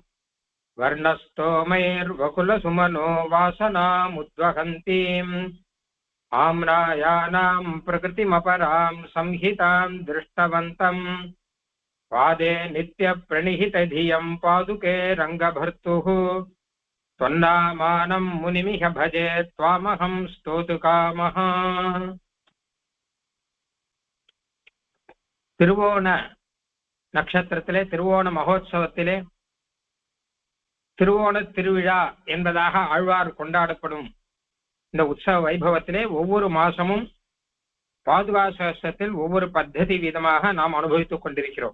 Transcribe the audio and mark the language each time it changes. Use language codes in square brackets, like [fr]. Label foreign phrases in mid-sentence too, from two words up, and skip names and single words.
[sa] वर्णस्तोमैर्वकुलसुमनो वासनामुद्वहन्तीम् आम्रायाणाम् प्रकृतिमपराम् संहिताम् दृष्टवन्तम्। पादे नित्यप्रणिहितधियम् पादुके रङ्गभर्तुः। त्वन्नामानम् मुनिमिह भजे त्वामहम् स्तोतुकामः। [ta] திருவோண நட்சத்திரத்திலே திருவோண மகோத்சவத்திலே திருவோண திருவிழா என்பதாக ஆழ்வார் கொண்டாடப்படும் இந்த உற்சவ வைபவத்திலே ஒவ்வொரு மாசமும் பாதுகா சஹஸ்ரத்தில் ஒவ்வொரு பத்ததி விதமாக நாம் அனுபவித்துக் கொண்டிருக்கிறோம்.